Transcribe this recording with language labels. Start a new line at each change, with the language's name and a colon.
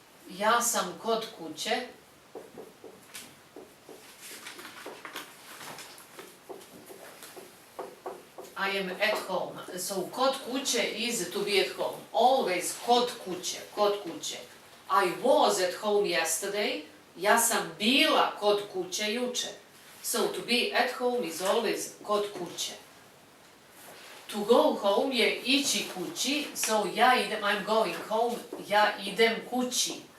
Serbian: Ja sam kod kuće.
English: I am at home. So
Serbian: kod kuće
English: is to be at home. Always
Serbian: kod kuće.
English: I was at home yesterday.
Serbian: Ja sam bila kod kuće juče.
English: So to be at home is always
Serbian: kod kuće.
English: To go home
Serbian: je ići kući.
English: So
Serbian: ja idem,
English: I'm going home.
Serbian: Ja idem kući.